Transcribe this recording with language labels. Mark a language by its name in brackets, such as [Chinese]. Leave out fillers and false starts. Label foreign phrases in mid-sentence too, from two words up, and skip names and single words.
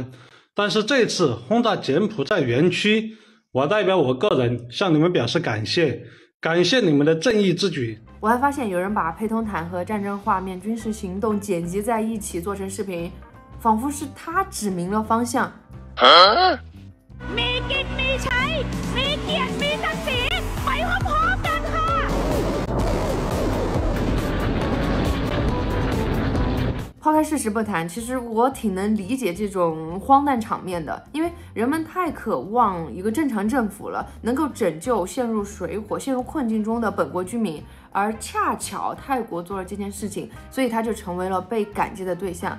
[Chinese] 但是这次轰炸柬埔寨园区，我代表我个人向你们表示感谢，感谢你们的正义之举。我还发现有人把配通弹和战争画面、军事行动剪辑在一起做成视频，仿佛是他指明了方向。 [Thai] มีกินมีใช้มีเกียรติมีศักดิ์ศรีไปพร้อมๆกันค่ะ [Chinese] 抛开事实不谈，其实我挺能理解这种荒诞场面的，因为人们太渴望一个正常政府了，能够拯救陷入水火、陷入困境中的本国居民，而恰巧泰国做了这件事情，所以他就成为了被感激的对象。